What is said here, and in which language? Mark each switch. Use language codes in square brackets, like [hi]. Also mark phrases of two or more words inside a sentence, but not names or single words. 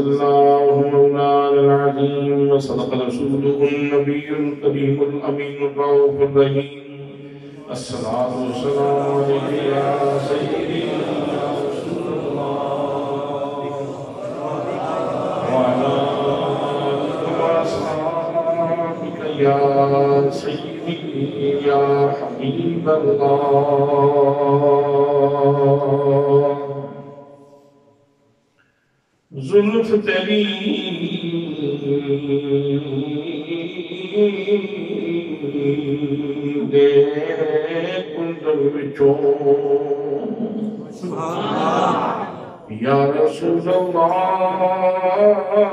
[ar] الله مولانا العظيم وصدق رسوله النبي الكريم الأمين الرؤوف الرحيم الصلاة والسلام عليك يا سيدي يا سيدي يا حبيب [pa] الله زلف تری دے کندر وچوں [ar] یا رسول اللہ